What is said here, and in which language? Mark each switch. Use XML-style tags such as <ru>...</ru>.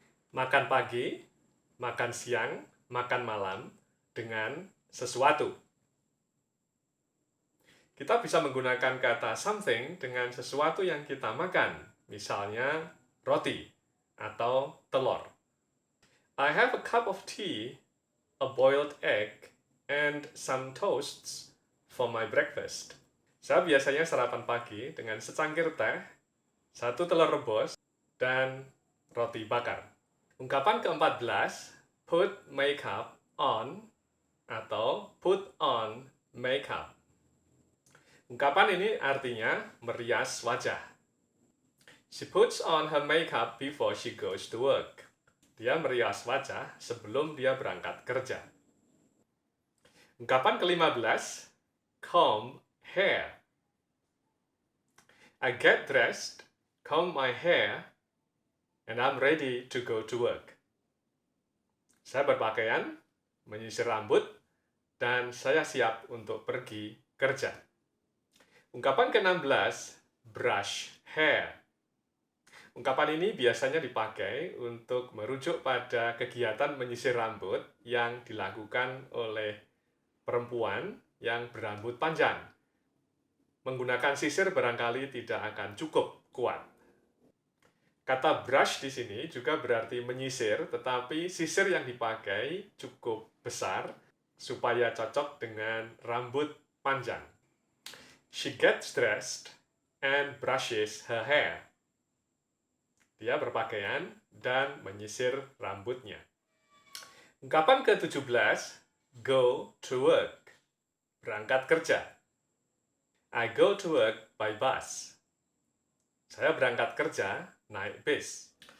<id>Makan pagi, makan siang, makan malam dengan sesuatu. Kita bisa menggunakan kata something dengan sesuatu yang kita makan, misalnya roti atau telur.</id> <en>I have a cup of tea, a boiled egg, and some toasts for my breakfast.</en> <id>Saya biasanya sarapan pagi dengan secangkir teh, satu telur rebus, dan roti bakar. Ungkapan ke-14, put makeup on atau put on makeup. Ungkapan ini artinya merias wajah.</id> <en>She puts on her makeup before she goes to work.</en> <id>Dia merias wajah sebelum dia berangkat kerja. Ungkapan ke-15, comb hair.</id> <en>I get dressed, comb my hair, and I'm ready to go to work.</en> <id>Saya berpakaian, menyisir rambut, dan saya siap untuk pergi kerja. Ungkapan ke-16, brush hair. Ungkapan ini biasanya dipakai untuk merujuk pada kegiatan menyisir rambut yang dilakukan oleh perempuan yang berambut panjang. Menggunakan sisir barangkali tidak akan cukup kuat. Kata brush di sini juga berarti menyisir, tetapi sisir yang dipakai cukup besar supaya cocok dengan rambut panjang.</id> <en>She gets dressed and brushes her hair.</en> <id>Dia berpakaian dan menyisir rambutnya. Ungkapan ke-17, go to work. Berangkat kerja.</id> <en>I go to work by bus.</en> <id>Saya berangkat kerja naik bis.</id>